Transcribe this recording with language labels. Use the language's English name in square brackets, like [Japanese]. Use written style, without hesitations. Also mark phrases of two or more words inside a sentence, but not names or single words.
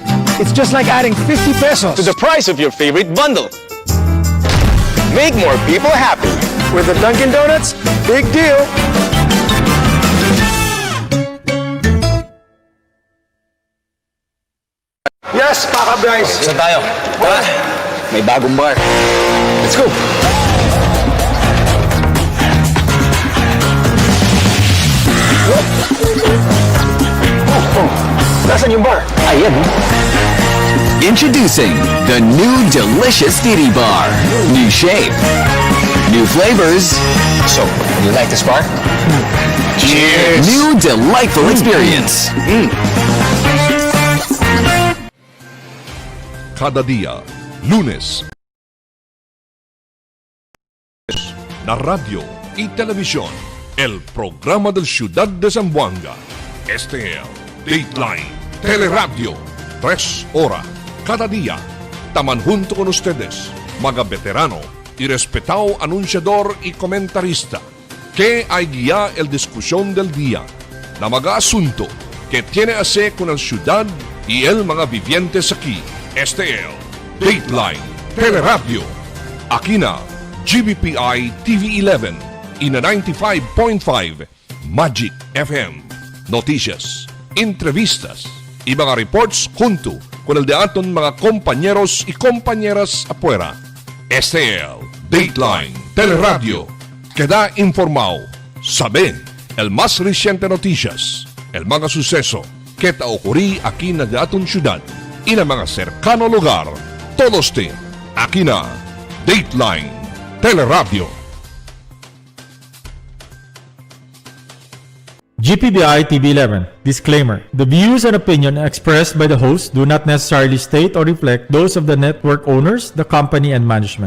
[English] It's just like adding 50 pesos to the price of your favorite bundle. Make more people happy. with the Dunkin' Donuts Big Deal. Yes, Paka Bryce. [Filipino] Saan tayo? Tara, may bagong bar. [English] Let's go. [Filipino] Nasaan yung bar? Ayan. [English] Introducing the new delicious Didi Bar. New shape, new flavors, So, you like this bar? Cheers! new delightful experience. [Chavacano] Cada día, lunes, na radio y televisión, el programa del Ciudad de Zamboanga. Este es el Dateline Teleradyo. 3 horas cada día. Taman junto con ustedes, mga veterano y respetado anunciador y comentarista, que hay guía el discusión del día, na mga asunto que tiene a ver con la ciudad y el mga vivientes aquí. Este es el Dateline Teleradyo. Aquí na GBPI TV 11 y na 95.5 Magic FM. Noticias, entrevistas y mga reports junto con el de aton mga compañeros y compañeras afuera. Este es el Dateline Teleradyo. Queda informado, sabe el más reciente noticias, el mga suceso que ta ocurrí aquí na de aton ciudad y na mga cercano lugar. Todos te aquí na Dateline Teleradyo. [English] GPBI TV11. Disclaimer. The views and opinion expressed by the host do not necessarily state or reflect those of the network owners, the company, and management.